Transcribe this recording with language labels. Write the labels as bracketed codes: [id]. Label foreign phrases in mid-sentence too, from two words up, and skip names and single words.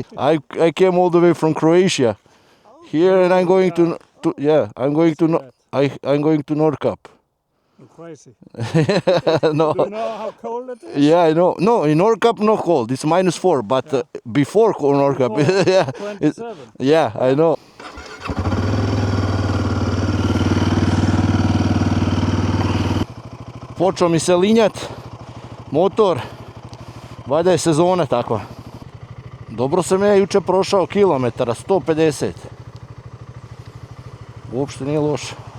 [en] I came all the way from Croatia here, and I'm going to I'm going to Nordkapp. You're crazy. No. Do you know how cold it is? Yeah, I know. No, in Nordkapp not cold. It's -4, but before Nordkapp, yeah, 27. yeah, I know. [hr] Počeo mi se linjat motor, valjda je sezona takva. Dobro sam ja jučer prošao kilometara, 150. Uopšte nije loše.